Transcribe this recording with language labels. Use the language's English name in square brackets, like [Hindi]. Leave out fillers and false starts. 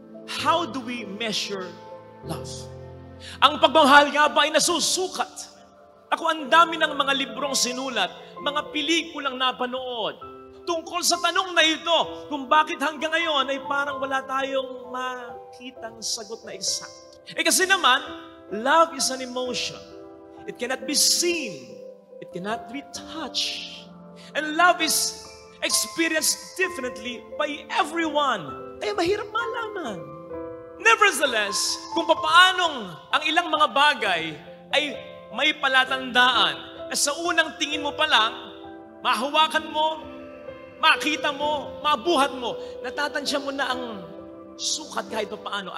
[English] How do we measure love? [Filipino] Ang pagmamahal nga ba ay nasusukat? Ako, ang dami ng mga librong sinulat, mga pelikulang napanood, tungkol sa tanong na ito, kung bakit hanggang ngayon ay parang wala tayong makitang sagot na exact. Kasi naman, [English] love is an emotion. It cannot be seen. It cannot be touched. And love is experienced differently by everyone. [Filipino] Kaya mahirap malaman. Nevertheless, kung paanong ang ilang mga bagay ay may palatandaan na sa unang tingin mo pa lang, mahawakan mo, makita mo, mabuhat mo, natatansya mo na ang sukat kahit paano.